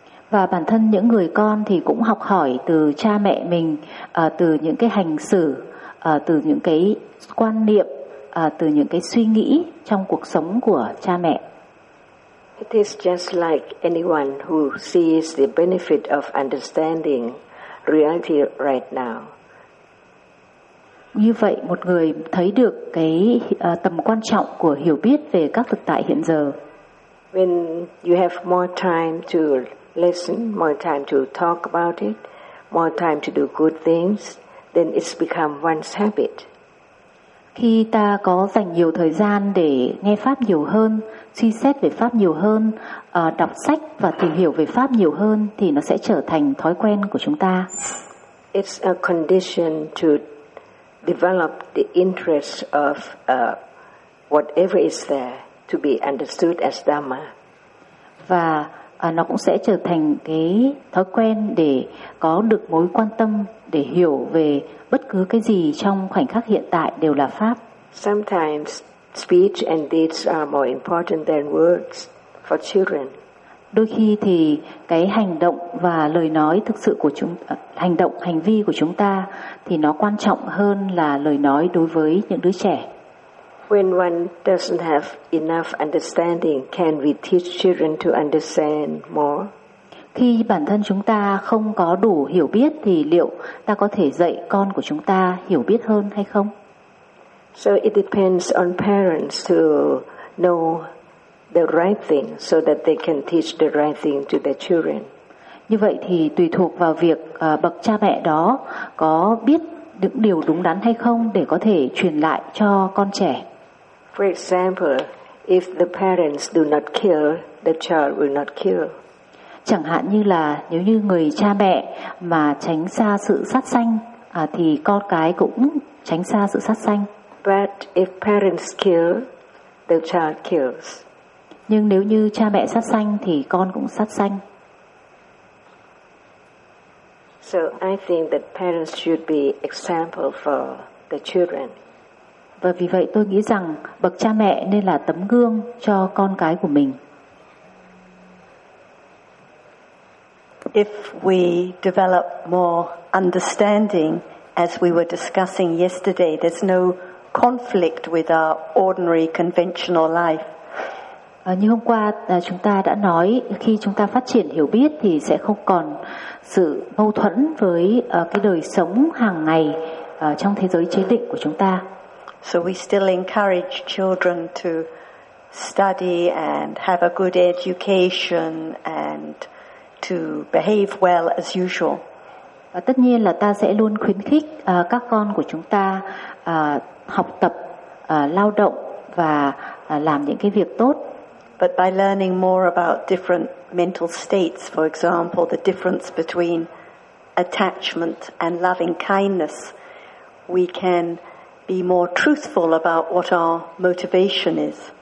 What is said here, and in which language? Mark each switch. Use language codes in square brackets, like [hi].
[vi] Và bản thân những người con thì cũng học hỏi từ cha mẹ mình, từ những cái hành xử, từ những cái quan niệm, từ những cái suy nghĩ trong cuộc sống của cha mẹ. [en] It is just like anyone who sees the benefit of understanding reality right now. [vi] Như vậy, một người thấy được cái tầm quan trọng của hiểu biết về các thực tại hiện giờ. [en] When you have more time to listen, more time to talk about it, more time to do good things, then it's become one's habit. [vi] Khi ta có dành nhiều thời gian để nghe pháp nhiều hơn, suy xét về pháp nhiều hơn, đọc sách và tìm hiểu về pháp nhiều hơn, thì nó sẽ trở thành thói quen của chúng ta. [en] It's a condition to develop the interest of whatever is there to be understood as Dhamma. [vi] Và nó cũng sẽ trở thành cái thói quen để có được mối quan tâm để hiểu về bất cứ cái gì trong khoảnh khắc hiện tại đều là pháp. [en] Sometimes speech and deeds are more important than words for children. [vi] Đôi khi thì cái hành động và lời nói thực sự của chúng hành động hành vi của chúng ta thì nó quan trọng hơn là lời nói đối với những đứa trẻ. [en] When one doesn't have enough understanding, can we teach children to understand more? [vi] Khi bản thân chúng ta không có đủ hiểu biết thì liệu ta có thể dạy con của chúng ta hiểu biết hơn hay không? [en] So it depends on parents to know the right thing so that they can teach the right thing to their children. [vi] Như vậy thì tùy thuộc vào việc bậc cha mẹ đó có biết được điều đúng đắn hay không để có thể truyền lại cho con trẻ. [en] For example, if the parents do not kill, the child will not kill. [vi] Chẳng hạn như là nếu như người cha mẹ mà tránh xa sự sát sanh thì con cái cũng tránh xa sự sát sanh. [en] But if parents kill, the child kills. [vi] Nhưng nếu như cha mẹ sát sanh thì con cũng sát sanh. [en] So I think that parents should be example for the children. [vi] Và vì vậy tôi nghĩ rằng bậc cha mẹ nên là tấm gương cho con cái của mình. [en] If we develop more understanding, as we were discussing yesterday, there's no conflict with our ordinary conventional life. [vi] Như hôm qua chúng ta đã nói, khi chúng ta phát triển hiểu biết thì sẽ không còn sự mâu thuẫn với cái đời sống hàng ngày trong thế giới chế định của chúng ta. [en] So we still encourage children to study and have a good education and to behave well as usual. [vi] Và tất nhiên là ta sẽ luôn khuyến khích các con của chúng ta học tập, lao động và làm những cái việc tốt. [en] But by learning more about different mental states, for example, the difference between attachment and loving kindness, we can be more truthful about what our motivation is.